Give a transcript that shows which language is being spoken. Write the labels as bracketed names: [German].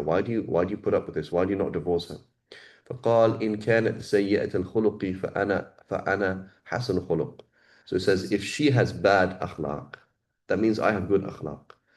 [English] Why do you put up with this? Why do you not divorce her? [Arabic] فقال إن كانت سيئة الخلق فأنا حسن خلق. [English] So it says, if she has bad akhlaq, that means I have good akhlaq.